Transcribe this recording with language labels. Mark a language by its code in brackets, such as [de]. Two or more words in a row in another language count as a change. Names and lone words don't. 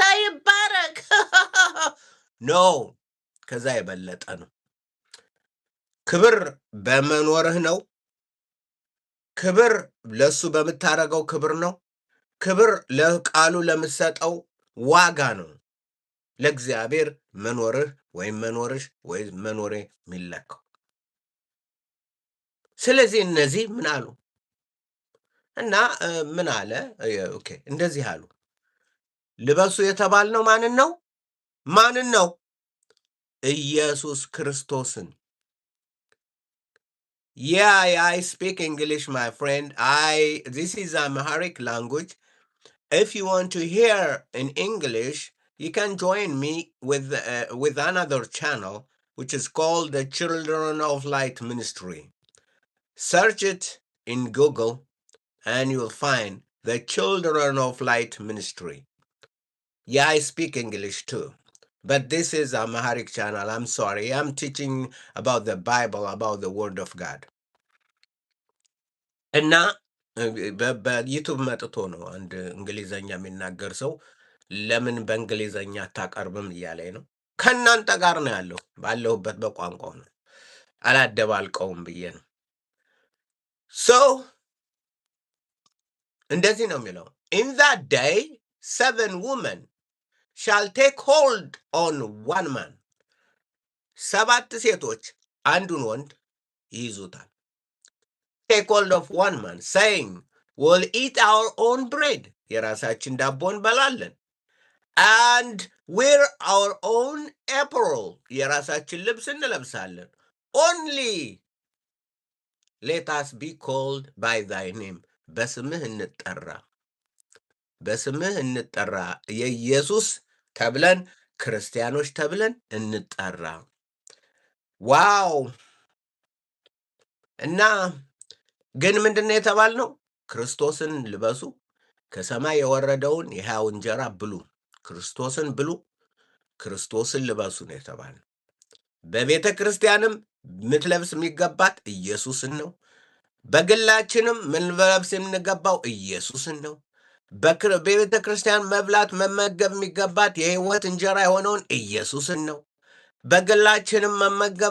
[am] ይባረክ። ኖ ከዛ የበለጠ ነው። ክብር በመኖርህ ነው። ክብር ለሱ በምታረገው ክብር ነው። ክብር ለቃሉ ለምሰጠው ዋጋ ነው። ለእግዚአብሔር መኖርህ ወይም መኖርሽ ወይም መኖሬ የሚለካው። ስለዚህ እነዚህ ምን አሉ እና ምን አለ? ኦኬ እንደዚህ አሉ። ልበሱ የተባልነው ማንን ነው? ማንን ነው? ኢየሱስ ክርስቶስን። [en] Yeah, I speak English, my friend. This is Amharic language. If you want to hear in English, you can join me with another channel, which is called the Children of Light Ministry. Search it in Google, and you'll find the Children of Light Ministry. Yeah, I speak English too. But this is a Amharic channel. I'm sorry. I'm teaching about the Bible, about the Word of God. [am] እና በዩቱብ መጥቶ ነው አንድ እንግሊዘኛ የሚናገር ሰው ለምን በእንግሊዘኛ አታቀርብም እያለኝ ነው። ከእናንተ ጋር ነው ያለው፣ ባለሁበት በቋንቋው ነው፣ አላደባልቀውም ብዬ ነው። እንደዚህ ነው የሚለው [en] In that day 7 women shall take hold on one man. [am] 7 ሴቶች አንዱን ወንድ ይይዙታል። [en] Take hold of one man, saying, we'll eat our own bread. [am] የራሳችን ዳቦ እንበላለን. [en] And wear our own apparel. [am] የራሳችን ልብስ እንለብሳለን. [en] Only let us be called by thy name. [am] በስምህ እንጠራ። በስምህ እንጠራ። የኢየሱስ ተብለን ክርስቲያኖች ተብለን እንጠራ። ዋው! እና ግን ምንድነው የተባልነው? ክርስቶስን ልበሱ፣ ከሰማይ የወረደውን የሕያው እንጀራ ብሉ፣ ክርስቶስን ብሉ፣ ክርስቶስን ልበሱ ነው የተባልነው። በቤተ ክርስቲያንም ምትለብስ የሚገባት ኢየሱስን ነው። በግላችንም ምንለብስ የምንገባው ኢየሱስን ነው። በቤተ ክርስቲያን መብላት መመገብ የሚገባት የሕይወት እንጀራ የሆነውን ኢየሱስን ነው። በግላችንም መመገብ